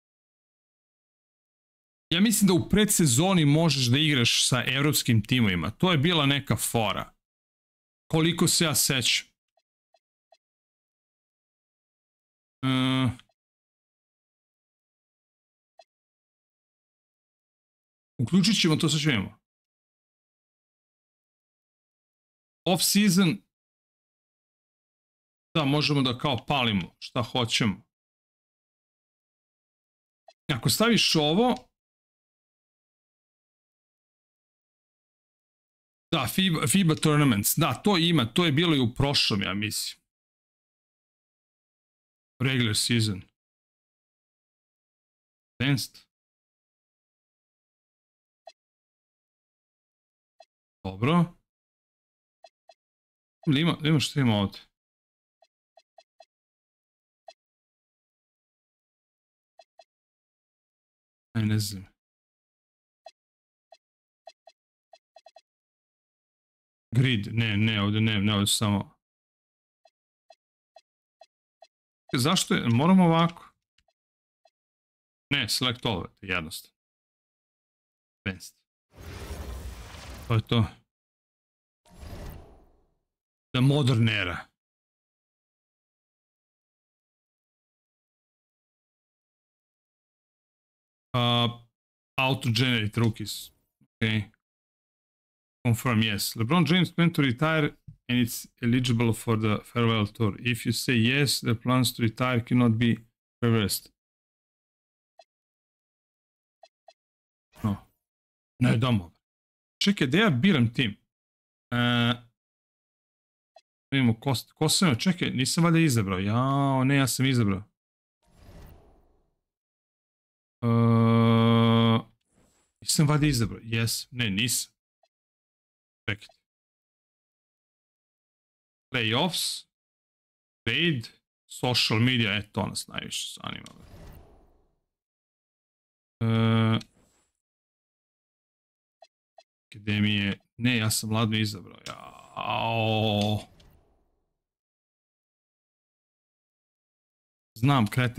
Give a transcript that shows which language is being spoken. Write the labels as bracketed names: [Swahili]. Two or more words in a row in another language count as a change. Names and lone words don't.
[Serbian] Ja mislim da u predsezoni možeš da igraš sa evropskim timovima. To je bila neka fora. Koliko se ja sećam. Uključit ćemo to, sad ću vidimo. [English] Off season. [Serbian] Da, možemo da kao palimo šta hoćemo. Ako staviš ovo... [English] Da, FIBA tournaments. [Serbian] Da, to ima, to je bilo i u prošlom, ja mislim. [English] Regular season. Advanced. [Serbian] Dobro. Ima što ima ovdje. Ne znam. Grid, ne, ovdje samo... Zašto je? Moramo ovako. Ne, [English] select all, jednostavno. Advanced. [Serbian] To je to. [English] The modern era. Auto-generate rookies. Okay. Confirm, yes. LeBron James plans to retire and it's eligible for the farewell tour. If you say yes, the plans to retire cannot be reversed. No. [Serbian] Ne damo. Čekaj, da ja biram tim. Vidimo, ko sam joj, čekaj, nisam valjda izabrao. Jao, ne, ja sam izabrao. Nisam valjda izabrao. Jes, ne, nisam. Čekajte. [English] Playoffs. Trade. Social media, [Serbian] to nas najviše zanima. Akademije. Ne, ja sam ladno izabrao. Jao. Znam, kreten.